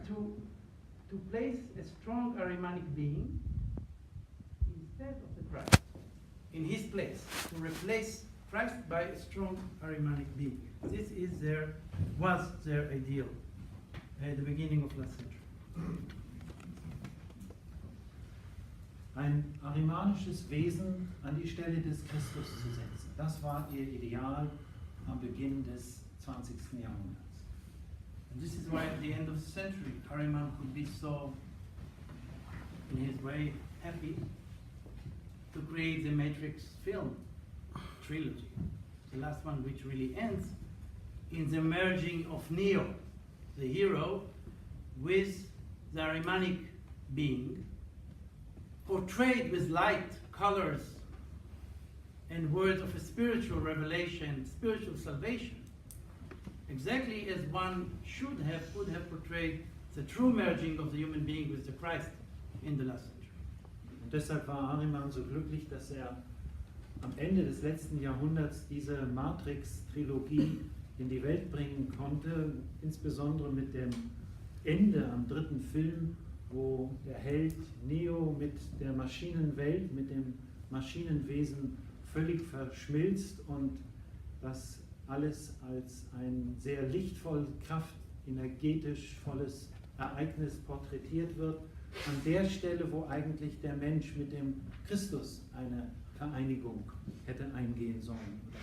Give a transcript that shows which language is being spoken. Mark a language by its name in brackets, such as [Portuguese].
[English] to place a strong Ahrimanic being instead of the Christ, in his place, to replace Christ by a strong Ahrimanic being. This was their ideal at the beginning of last century. [German] Ein ahrimanisches Wesen an die Stelle des Christus zu setzen. Das war ihr Ideal am Beginn des 20. Jahrhunderts. [English] And this is why at the end of the century, Ahriman could be so, in his way, happy to create the Matrix film trilogy. The last one, which really ends in the merging of Neo, the hero, with the Ahrimanic being, portrayed with light, colors, and words of a spiritual revelation, spiritual salvation, exactly as one could have portrayed the true merging of the human being with the Christ in the last century. [German] Und deshalb war Ahriman so glücklich, dass er am Ende des letzten Jahrhunderts diese Matrix-Trilogie in die Welt bringen konnte, insbesondere mit dem Ende am dritten Film, wo der Held Neo mit der Maschinenwelt, mit dem Maschinenwesen völlig verschmilzt und das alles als ein sehr lichtvoll, kraftenergetisch volles Ereignis porträtiert wird, an der Stelle, wo eigentlich der Mensch mit dem Christus eine Vereinigung hätte eingehen sollen.